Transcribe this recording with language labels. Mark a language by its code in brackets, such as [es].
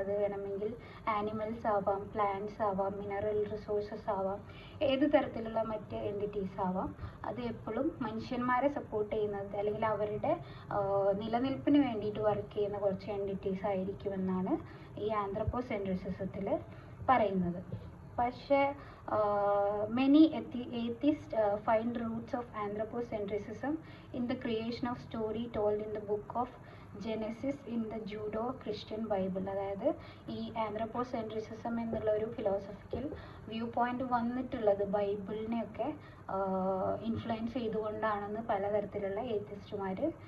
[ml] അത് വേണമെങ്കിൽ ആനിമൽസ് ആവാം, പ്ലാന്റ്സ് ആവാം, മിനറൽ റിസോഴ്സസ് ആവാം, ഏത് തരത്തിലുള്ള മറ്റ് എൻറ്റിറ്റീസ് ആവാം. അത് എപ്പോഴും മനുഷ്യന്മാരെ സപ്പോർട്ട് ചെയ്യുന്നത് അല്ലെങ്കിൽ അവരുടെ നിലനിൽപ്പിന് വേണ്ടിയിട്ട് വർക്ക് ചെയ്യുന്ന കുറച്ച് എൻറ്റിറ്റീസ് ആയിരിക്കുമെന്നാണ് ഈ ആന്ത്രപ്പോസെൻട്രിസിസത്തിൽ പറയുന്നത്. പക്ഷേ [en] many atheists find roots of anthropocentricism in the creation of story told in the book of Genesis in the Judo-Christian Bible. [ml] അതായത് ഈ ആന്ത്രപ്പോസെൻട്രിസിസം എന്നുള്ള ഒരു ഫിലോസഫിക്കൽ വ്യൂ പോയിന്റ് വന്നിട്ടുള്ളത് ബൈബിളിനെയൊക്കെ ഇൻഫ്ലുവൻസ് ചെയ്തുകൊണ്ടാണെന്ന് പലതരത്തിലുള്ള ഏത്തിസ്റ്റുമാർ